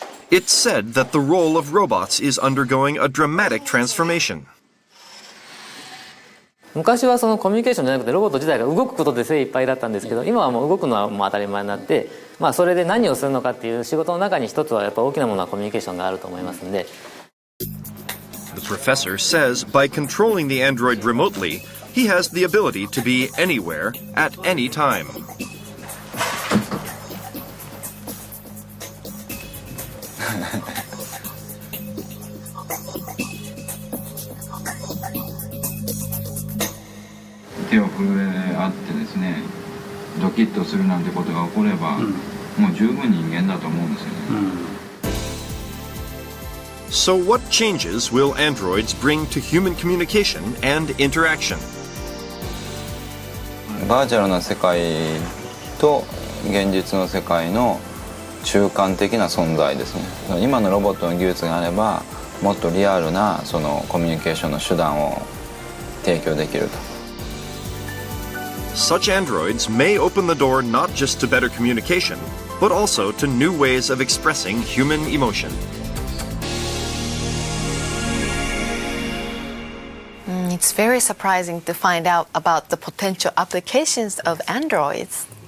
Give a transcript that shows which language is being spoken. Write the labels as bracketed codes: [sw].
[en] It's said that the role of robots is undergoing a dramatic transformation. [ja] 昔はそのコミュニケーションじゃなくてロボット自体が動くことで精一杯だったんですけど、今はもう動くのはもう当たり前になって、それで何をするのかっていう仕事の中に一つはやっぱ大きなものはコミュニケーションがあると思いますんで。 [en] The professor says by controlling the android remotely, he has the ability to be anywhere at any time. [ja] 手を震え合ってですね、ドキッとするなんてことが起これば、もう十分人間だと思うんですよね。 [en] So what changes will androids bring to human communication and interaction? [ja] バーチャルな世界と現実の世界の中間的な存在ですね。今のロボットの技術があればもっとリアルなそのコミュニケーションの手段を提供できると。 [en] Such androids may open the door not just to better communication, but also to new ways of expressing human emotion. It's very surprising to find out about the potential applications of androids.